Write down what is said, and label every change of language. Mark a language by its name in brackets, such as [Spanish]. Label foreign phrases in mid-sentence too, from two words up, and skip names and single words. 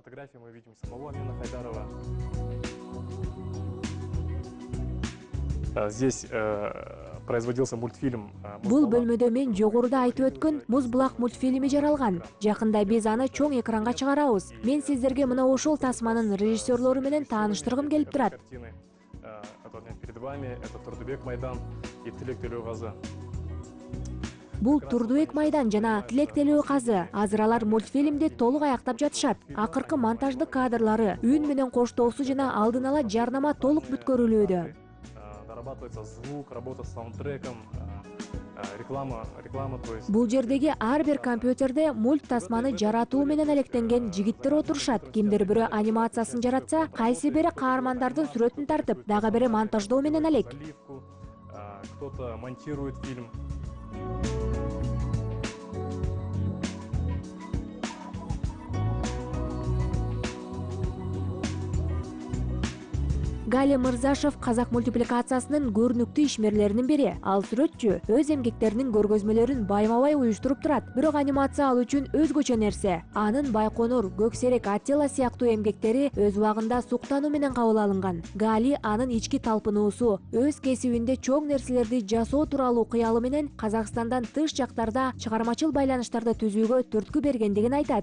[Russian] Здесь производился мультфильм. [Kyrgyz] Бул бөлмөдө мен жогоруда айтып өткөн Муз булак мультфильми жаралган. Жакында биз аны чоң экранга чыгарабыз. Мен сиздерге мына ошол тасманын режиссерлору менен тааныштыргым келип турат. [Russian] Перед вами это Турдубек Майдан и Тилек Төлөказы. [Kyrgyz] Бул Турдубек Майдан жана Тилек Төлөказы. Азыр алар мультфильмди толук аяктап жатышат. Акыркы монтаждык кадрлары, үн менен коштоосу жана алдын ала жарнама толук бүткөрүлүүдө. [Russian] Дорабатывается звук, работа с саундтреком, реклама, то есть. [Kyrgyz] Бул жердеги ар бир компьютерде мульт тасманы жаратуу менен алектенген жигиттер отурушат. Кимдир бирөө анимациясын жаратса, кайсы бири каармандардын сүрөтүн тартып, дагы бири монтаждоо менен алек. [Russian] Кто-то монтирует фильм. [Kyrgyz] Галя Мырзашев казак мультипликациясынын көрүнүктүү ишмерлеринин бири. Ал сүрөтчү өз эмгектеринин көргөзмөлөрүн байма-бай уюштуруп турат. Бирок анимация ал үчүн өзгөчө нерсе. Анын Байконур, Көксерек, Аттила сыяктуу эмгектери өз убагында суктануу менен кабыл алынган. Гали анын ички талпынуусу, өз кесибинде чоң нерселерди жасоо тууралуу кыялы менен Казакстандан тыш жактарда чыгармачыл байланыштарды түзүүгө түрткү бергендигин айтат.